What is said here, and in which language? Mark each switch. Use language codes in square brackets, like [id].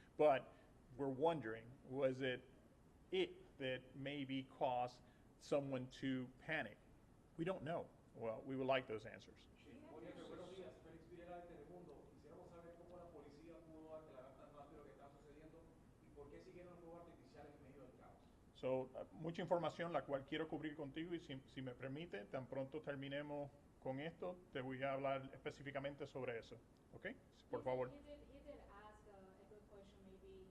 [en] But we're wondering, was it that maybe caused someone to panic? We don't know. Well, we would like those answers. [es] Buenos días, Félix Videla de Telemundo. Quisiéramos saber cómo la policía pudo aclarar tan rápido lo que está sucediendo y por qué siguieron fuegos artificiales en medio del caos. So, mucha información la cual quiero cubrir contigo y si me permite, tan pronto terminemos con esto, te voy a hablar específicamente sobre eso. ¿Ok? Por favor. [en] You did ask a good question maybe